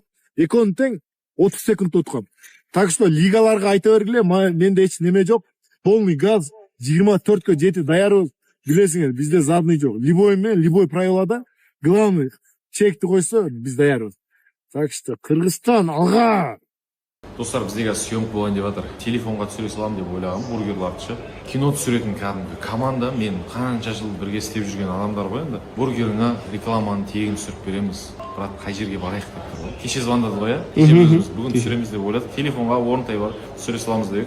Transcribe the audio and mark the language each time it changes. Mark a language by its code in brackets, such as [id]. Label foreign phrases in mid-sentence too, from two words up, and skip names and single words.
[ky] Экөөнү тең 30 секунд уткан. [ru] Так что [ky] лигаларга айта бергиле, менде эч неме жок. [ru] Полный газ [ky] 24кө жети даярбыз. Билесиңер, бизде задний жок. Любой менен, любой правилада главный чекти койсо, биз даярбыз. [ru] Так что [ky] Кыргызстан алга. [kk] Достар, біздегі съемка болайын деп жатыр. Телефонға түсіре салам деп ойлағам, бургерларды. Кино түсіретін кәдімгі команда, мен қанша жыл бірге істеп жүрген адамдар ғой енді. Бургеріңа рекламаны тегін түсіріп береміз. Брат, қай жерге барайық деп тұр ғой. Кеше звондады ғой, иә? Кеше өзіміз бүгін түсіреміз деп ойладық. Телефонға орынтай бар, түсіре саламыз деп.